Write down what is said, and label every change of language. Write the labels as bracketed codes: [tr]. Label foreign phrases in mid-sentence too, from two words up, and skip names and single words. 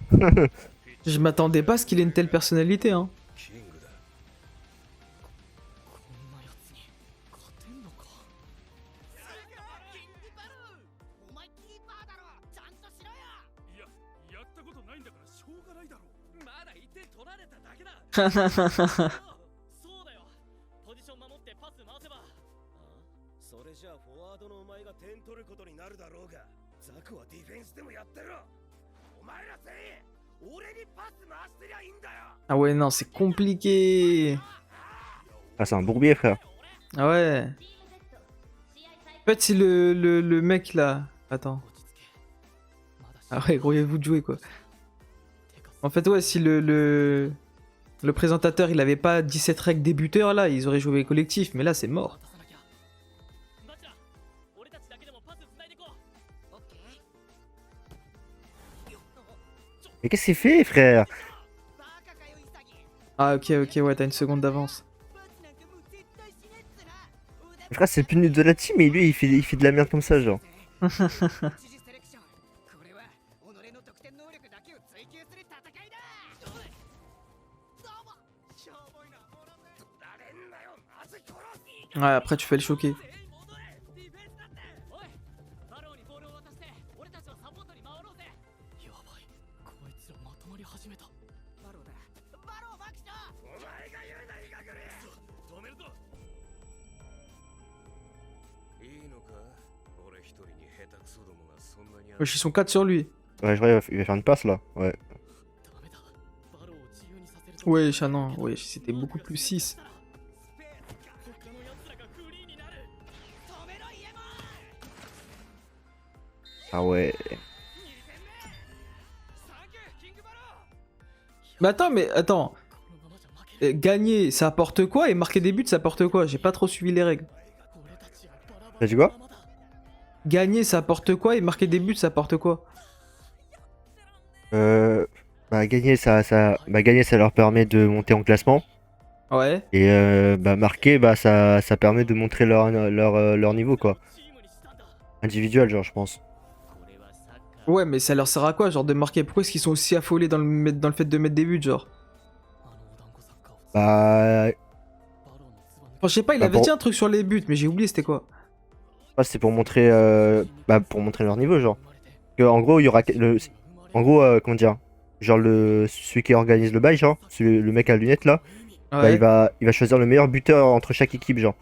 [fr] Je m'attendais pas à ce qu'il ait une telle personnalité, hein. [ja] こんなやつに勝てんのか。お前キーパーだろ。ちゃんとしろよ。いや、やったことないんだからしょうがないだろ。まだ1点取られただけだ。そうだよ。ポジション守ってパス回せば。それじゃあフォワードのお前が点取ることになるだろうが、ザクはディフェンスでもやってろ。お前ら全員俺にパス回してりゃいいんだよ。 [fr] Ah ouais, non, c'est compliqué. Ah, c'est un bourbier, frère. Ah ouais. [ja] チーム Z 試合再 [fr] En fait, c'est le mec là. Attends. [ja] 落ち着け。まだ [fr] Ah ouais, grouillez-vous de jouer quoi. En fait, ouais, si le présentateur il avait pas 17 règles débuteurs là, ils auraient joué collectif, mais là c'est mort. [ja] バチラ俺たちだけでもパス繋いでこう。オッケー。よっ。 [fr] Mais qu'est-ce qu'il fait, frère? [ja] バカかよイサギ。 [fr] Ah ok, ok, ouais, t'as une seconde d'avance. [ja] バツなんかもう絶対しねえっつな。 [fr] Frère, c'est le plus nul de la team, mais lui, il fait de la merde comme ça, genre. [ja] 一次セレクション。これは己の得点能力だけを追求する戦いだ。どうも。しょぼいなもので。だれんなよ。まず殺す。 [fr] Ouais, après tu fais le choquer. [ja] おいバローにボールを渡して俺たちはサポートに回ろうぜ。やばいこいつらまとまり始めた。バローだ。バローマキショ。お前が言うなイガグレ。止めるぞいいのか俺一人に下手くそどもがそんなに [fr] Wesh, ils sont 4 sur lui. Ouais, je crois qu'il va faire une passe, là. Ouais. [ja] ダメだバローを自由にさせると [fr] Wesh, ah non, wesh, c'était beaucoup plus 6. [ja] 他の奴らがフリーになる。止めろイエモン。 [fr] Ah ouais. [ja] サンキューキングバロー。 [fr] Mais attends, [ja] このままじゃ負ける。 [fr] gagner ça apporte quoi et marquer des buts ça apporte quoi? J'ai pas trop suivi les règles. [ja] 俺たちはバラバラ [fr] T'as dit quoi? [ja] のままだ。 [fr] Gagner ça apporte quoi et marquer des buts ça apporte quoi? Bah, gagner, ça leur permet de monter en classement. Ouais. Et bah, marquer, bah, ça permet de montrer leur niveau, quoi. [ja] チームにしたんだ。 [fr] Individuel, genre, je pense. [ja] これはサッカー。 [fr] Ouais, mais ça leur sert à quoi, genre de marquer? Pourquoi est-ce qu'ils sont aussi affolés dans le fait de mettre des buts, genre? [ja] あのお団子サッカーを [fr] Bah, [ja] バローのつば抜 [fr] Enfin, je sais pas, il Bah, avait pour- dit un truc sur les buts, mais j'ai oublié c'était quoi. ouais, c'est pour montrer, pour montrer leur niveau, genre. En gros, il y aura comment dire, genre celui qui organise le bail, genre, le mec à lunettes là, bah, Ouais. il va choisir le meilleur buteur entre chaque équipe, genre.